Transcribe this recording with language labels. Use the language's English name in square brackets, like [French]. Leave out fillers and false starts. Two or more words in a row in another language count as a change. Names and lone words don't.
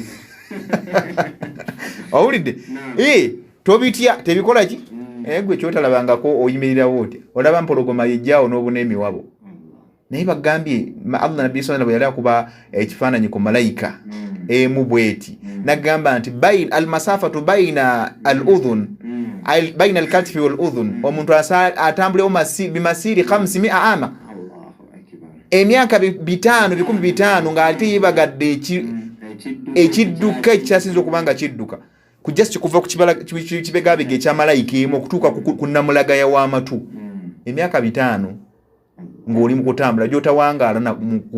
[Ganda] owulidde tobitya tebikola ki gwe kyotalabangako oyimirirawo oti olaba mpologoma yejjaawo n'obuneemi wabo naye bagambye Allah nabbi sallallahu bwe yali akuba ekifaananyi ku malayika emu bweti nagamba nti [Arabic] المسافة بين الأذن بين الكتف و الأذن [Ganda] omuntu atambulewo bimasiri 500 ama emyaka 5,000 ng'ate yebagadde ekidduka ekyasinza okubanga kidduka kujjasi kuva ku kibegabega ekyamalayika emu okutuuka ku namulagaya w'amatu emyaka 5 ng'oli mu kutambula gy'otawangaala ku